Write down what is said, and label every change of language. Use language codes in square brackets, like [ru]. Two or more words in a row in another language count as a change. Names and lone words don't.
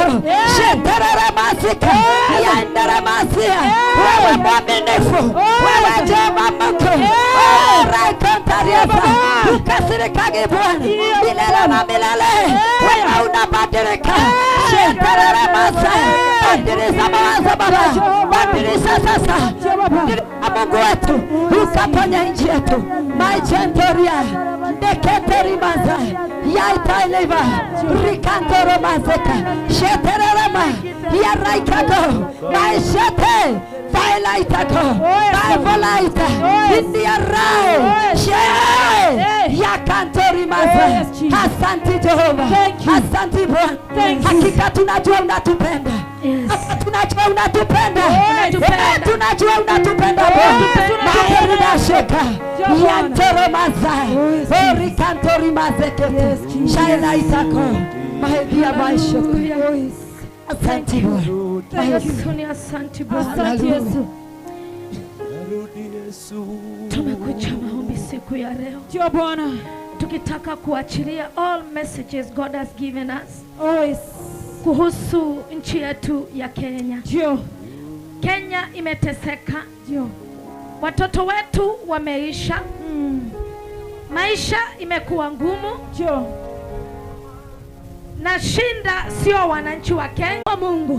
[sw] sheterere masika, liyandara masika, wewe mwaminifu, wewe Jehova Mungu, raikontariaza, ukasirikage Bwana, milele na milele, wewe unabadilika, sheterere masika, badilisa mawazo Baba, badilisa sasa, Mungu wetu, ukaponya nchi yetu, maijentoria, ndeketeri maza, yaitaileva, rikantoro mazeka, shetererema, yaraikako, maishete, vailaitako, vaivolaita, indiarai, yakantori maza. Asante Jehova, asante Bwana, hakika tunajua unatupenda. Tunajua unatupenda, tunajua unatupenda Bwana. Sheka yantoro mazai, orikantori mazekete, shaila itako, mahedia maishoko. Asante Bwana, asante Bwana, asante Yesu. Tumekuja maombi siku ya leo, ndio Bwana, tukitaka kuachilia [en] all messages God has given us. [sw] Kuhusu nchi yetu ya Kenya. Ndio. Kenya imeteseka. Ndio. Watoto wetu wameisha. Maisha imekuwa ngumu. Ndio. Na shinda sio wananchi wa Kenya, Mungu.